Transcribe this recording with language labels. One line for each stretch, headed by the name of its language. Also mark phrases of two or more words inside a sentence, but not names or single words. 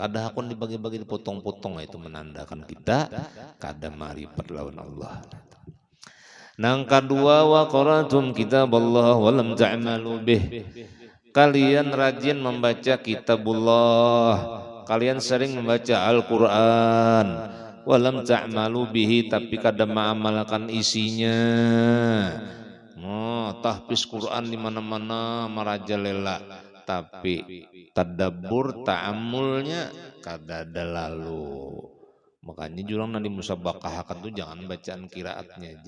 Banjar: Kadang akun dibagi-bagi dipotong-potong itu menandakan kita kada marifat lawan Allah.
Arabic: Nang kedua وقرأتم كتاب الله ولم تعملوا به.
Banjar: Kalian rajin membaca kitabullah, kalian sering membaca Al-Qur'an,
Arabic: ولم تعملوا به
Banjar: tapi kada mengamalkan isinya. Tahfiz Quran di mana-mana merajalela, tapi tadabbur ta'amulnya kada ada lalu. Makanya jurang nanti musabaqah tuh jangan bacaan kiraatnya aja.